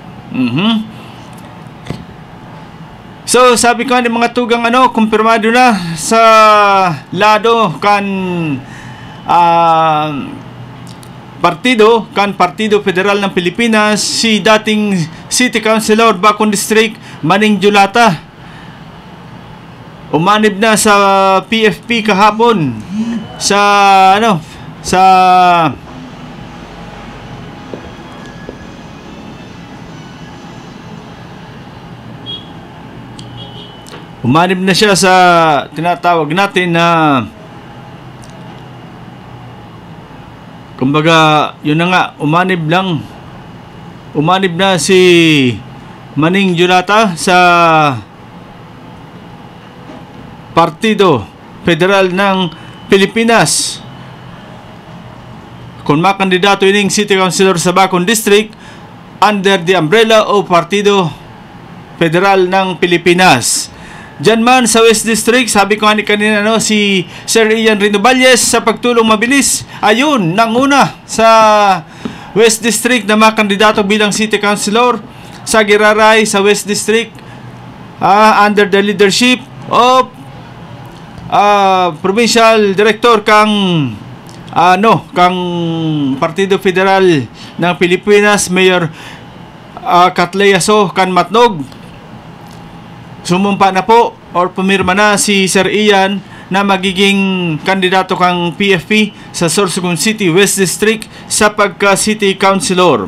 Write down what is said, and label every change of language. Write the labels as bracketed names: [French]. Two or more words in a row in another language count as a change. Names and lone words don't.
[Bikol] So sabi ko ng mga tugang kumpirmado na sa lado kan Partido Federal ng Pilipinas, si dating City Councilor Bacon District Maning Julata. [Filipino] Umanib na sa PFP kahapon umanib na siya sa tinatawag natin na kumbaga yun na nga, umanib na si Maning Julata sa Partido Federal ng Pilipinas. [Bikol] Kung makandidato ining City Councilor sa Bacon District [English] under the umbrella of [Bikol] Partido Federal ng Pilipinas. [Filipino] Diyan man sa West District, sabi ko nga ni kanina, no, si Sir Ian Rinovalles sa pagtulong mabilis, ayun, nanguna sa West District na mga kandidato bilang City Councilor sa Giraray sa West District, [English] under the leadership of Provincial Director kang Partido Federal ng Pilipinas, Mayor Catleyaso Kanmatnog. [Filipino] Sumumpa na po or pumirma na si Sir Ian na magiging kandidato kang PFP sa Sorsogon City West District sa pagka-City Councilor.